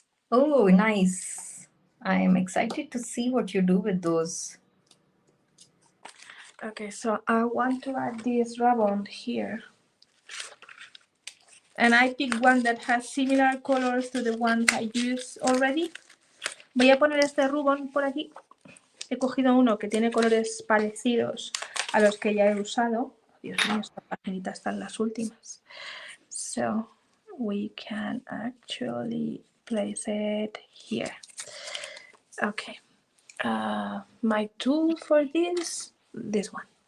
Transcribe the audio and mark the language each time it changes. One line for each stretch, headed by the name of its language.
English: Oh, nice. I am excited to see what you do with those. Okay, so I want to add this ribbon here. And I picked one that has similar colors to the ones I used already.
Spanish: Voy a poner este rubón por aquí. He cogido uno que tiene colores parecidos a los que ya he usado. Dios mío, esta paginita están las últimas.
English: So we can actually place it here. Okay. My tool for this one.